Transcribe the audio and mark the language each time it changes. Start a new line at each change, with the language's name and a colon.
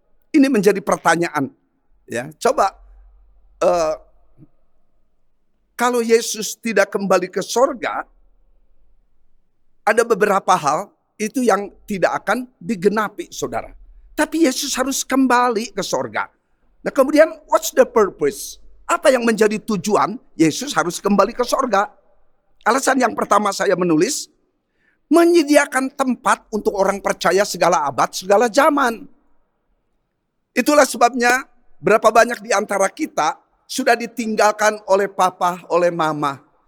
Indonesian: Ini menjadi pertanyaan. Ya, coba kalau Yesus tidak kembali ke sorga, ada beberapa hal itu yang tidak akan digenapi, saudara. Tapi Yesus harus kembali ke sorga. Nah, kemudian
English: what's the purpose?
Indonesian: Apa yang menjadi tujuan Yesus harus kembali ke sorga? Alasan yang pertama saya menulis, menyediakan tempat untuk orang percaya segala abad, segala zaman. Itulah sebabnya berapa banyak di antara kita sudah ditinggalkan oleh papa, oleh mama.